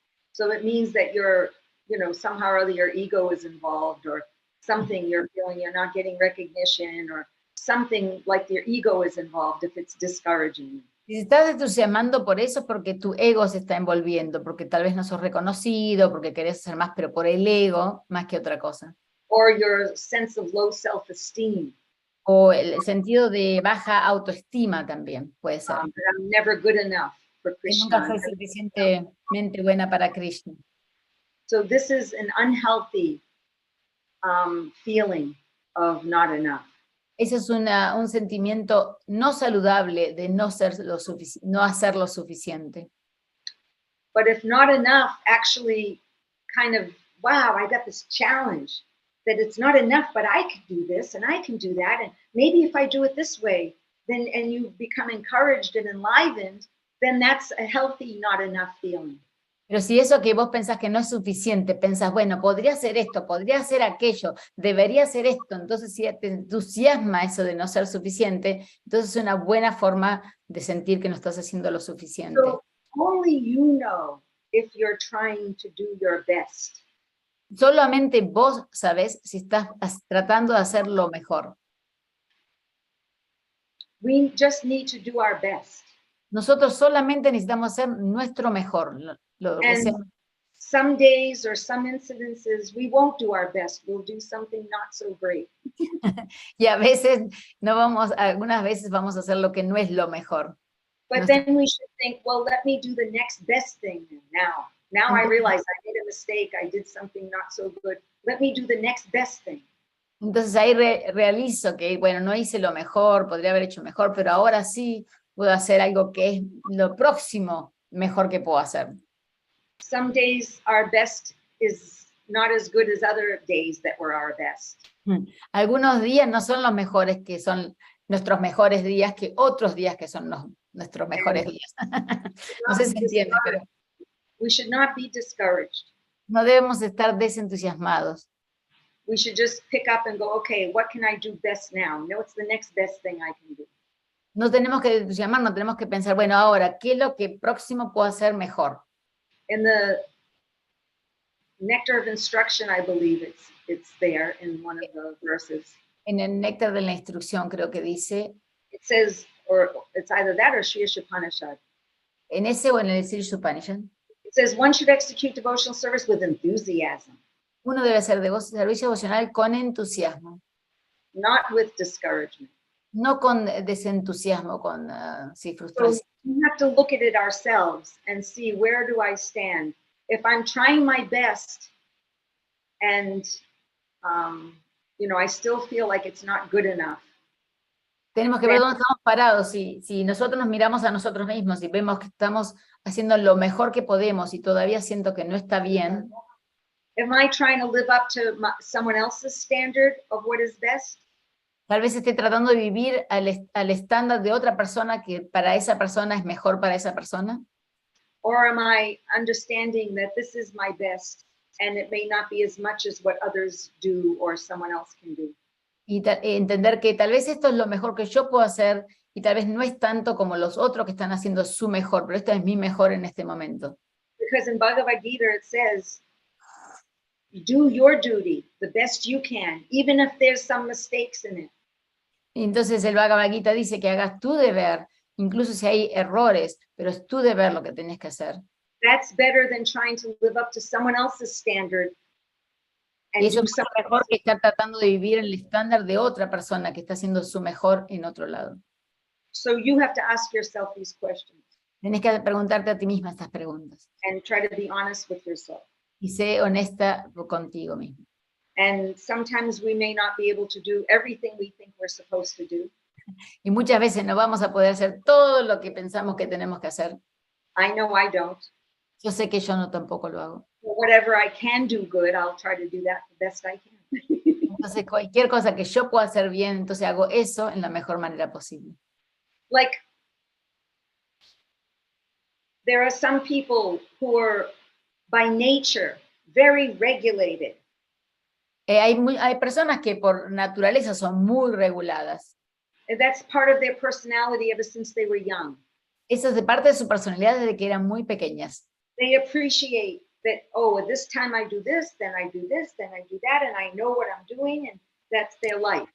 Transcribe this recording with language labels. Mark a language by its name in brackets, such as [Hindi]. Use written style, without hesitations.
[English] So it means that you're, somehow or other your ego is involved, or something you're feeling you're not getting recognition, or something like your ego is involved if it's discouraging you. [Spanish] Si estás entusiasmando por eso es porque tu ego se está envolviendo, porque tal vez no sos reconocido, porque querés hacer más, pero por el ego más que otra cosa. [English] Or your sense of low self-esteem. [Spanish] O el sentido de baja autoestima también puede ser. [English] That I'm never good enough for [Spanish] Que [English] Krishna. [Spanish] nunca soy suficientemente buena para Krishna. [English] So this is an unhealthy feeling of not enough. [Spanish] Ese es un sentimiento no saludable de no hacer lo suficiente. [English] But if not enough actually kind of, wow, I got this challenge, that it's not enough, but I can do this and I can do that. And maybe if I do it this way, then, and you become encouraged and enlivened, then that's a healthy not enough feeling. [Spanish] Pero si eso que vos pensás que no es suficiente, pensás, bueno, podría hacer esto, podría hacer aquello, debería hacer esto, entonces si te entusiasma eso de no ser suficiente, entonces es una buena forma de sentir que no estás haciendo lo suficiente. [English] So only you know if you're trying to do your best. [Spanish] Solamente vos sabés si estás tratando de hacer lo mejor. [English] We just need to do our best. [Spanish] Nosotros solamente necesitamos hacer nuestro mejor. Lo que sea. [English] And some days or some incidences, we won't do our best. We'll do something not so great. [Spanish] Y a veces algunas veces vamos a hacer lo que no es lo mejor. [English] But then we should think, well, let me do the next best thing now. Now I realize I made a mistake. I did something not so good. Let me do the next best thing. [Spanish] Entonces ahí realizo que, bueno, no hice lo mejor, podría haber hecho mejor, pero ahora sí puedo hacer algo que es lo próximo mejor que puedo hacer. [English] Some days our best is not as good as other days that were our best. [Spanish] Algunos días no son los mejores que son nuestros mejores días que otros días que son nuestros mejores días. No sé si se entiende, pero [English] We should not be discouraged. [Spanish] no debemos estar desentusiasmados. [English] We should just pick up and go, okay, what can I do best now? What's the next best thing I can do? [Spanish] No tenemos que entusiasmar, no tenemos que pensar, bueno, ahora, ¿qué es lo que próximo puedo hacer mejor? [English] In the Nectar of Instruction, I believe it's there in one of the verses. [Spanish] En el néctar de la instrucción creo que dice, [English] It says, or it's either that or Sri Upanishad. [Spanish] en ese o en el Sri Upanishad, [English] It says one should execute devotional service with enthusiasm, [Spanish] uno debe hacer servicio devocional con entusiasmo, [English] not with discouragement. [Spanish] no con desentusiasmo, con [English] So [Spanish] frustración. [English] we have to look at it ourselves and see, where do I stand? If I'm trying my best and, I still feel like it's not good enough. [Spanish] Tenemos que ver dónde estamos parados. Si nosotros nos miramos a nosotros mismos y vemos que estamos haciendo lo mejor que podemos y todavía siento que no está bien, [English] Am I trying to live up to someone else's standard of what is best? [Spanish] tal vez esté tratando de vivir al estándar de otra persona que para esa persona es mejor para esa persona. [English] Or am I understanding that this is my best and it may not be as much as what others do or someone else can do? [Spanish] Y entender que tal vez esto es lo mejor que yo puedo hacer y tal vez no es tanto como los otros que están haciendo su mejor, pero esto es mi mejor en este momento. [English] Because in Bhagavad Gita it says, do your duty the best you can, even if there's some mistakes in it. [Spanish] Y entonces el Bhagavad Gita dice que hagas tu deber, incluso si hay errores, pero es tu deber lo que tenés que hacer. [English] That's better than trying to live up to someone else's standard [Spanish] Y [English] and [Spanish] eso [English] do [Spanish] es mucho [English] something. [Spanish] mejor que estar tratando de vivir el estándar de otra persona que está haciendo su mejor en otro lado. [English] So you have to ask yourself these questions [Spanish] Tienes que preguntarte a ti misma estas preguntas. [English] and try to be honest with yourself. [Spanish] Y sé honesta contigo mismo. [English] And sometimes we may not be able to do everything we think we're supposed to do. [Spanish] Y muchas veces no vamos a poder hacer todo lo que pensamos que tenemos que hacer. [English] I know I don't. [Spanish] Yo sé que yo no tampoco lo hago. [English] But whatever I can do good, I'll try to do that the best I can. [Spanish] Entonces, cualquier cosa que yo pueda hacer bien, entonces hago eso en la mejor manera posible. [English] Like, there are some people who are by nature very regulated. [Spanish] Hay personas que por naturaleza son muy reguladas. [English] And that's part of their personality ever since they were young. [Spanish] Eso es de parte de su personalidad desde que eran muy pequeñas. [English] They appreciate that, oh, at this time I do this, then I do this, then I do that, and I know what I'm doing, and that's their life.